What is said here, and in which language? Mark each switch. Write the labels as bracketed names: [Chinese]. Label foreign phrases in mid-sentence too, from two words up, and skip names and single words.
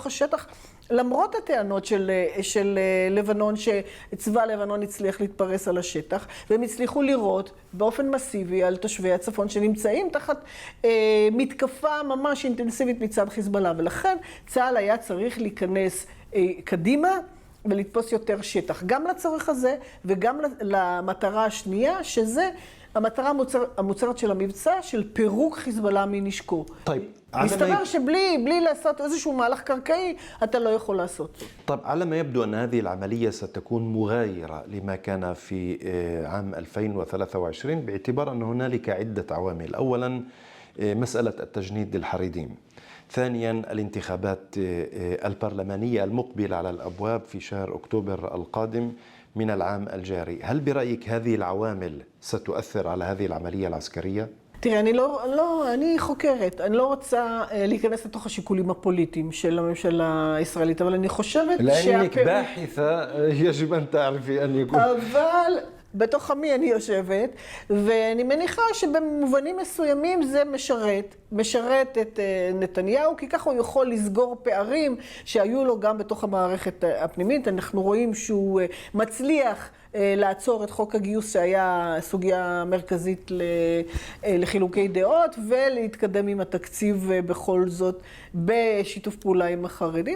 [Hebrew] השטח, למרות הטענות של לבנון, שצבא לבנון הצליח להתפרס על השטח, והם הצליחו לראות באופן מסיבי על תושבי הצפון שנמצאים תחת מתקפה ממש אינטנסיבית מצד חיזבאללה, ולכן צה"ל היה צריך להיכנס קדימה ולתפוס יותר שטח, גם לצורך הזה וגם למטרה השנייה, שזה המטרה המוצהרת של המבצע, של פירוק חיזבאללה מנשקו. מסתבר שבלי לעשות איזשהו מהלך קרקעי, אתה לא יכול לעשות. [Arabic] طيب على ما يبدو أن هذه العملية ستكون مغايرة لما كان في عام 2023 باعتبار أن هنالك عدة عوامل. أولا مسألة التجنيد للحريديم. ثانيا الانتخابات البرلمانية المقبلة على الأبواب في شهر أكتوبر القادم من العام الجاري. هل برأيك هذه العوامل ستؤثر على هذه العملية العسكرية؟ [Hebrew] תראה, אני חוקרת, אני לא רוצה להיכנס לתוך השיקולים הפוליטיים של הממשלה הישראלית, אבל אני חושבת [Arabic] لأنك باحثة يجب أن تعرفي أن يكون. [Hebrew] אבל בתוך עמי אני יושבת, ואני מניחה שבמובנים מסוימים זה משרת את נתניהו, כי ככה הוא יכול לסגור פערים שהיו לו גם בתוך המערכת הפנימית. אנחנו רואים שהוא מצליח לעצור את חוק הגיוס שהיה סוגיה מרכזית לחילוקי דעות, ולהתקדם עם התקציב בכל זאת בשיתוף פעולה עם החרדים.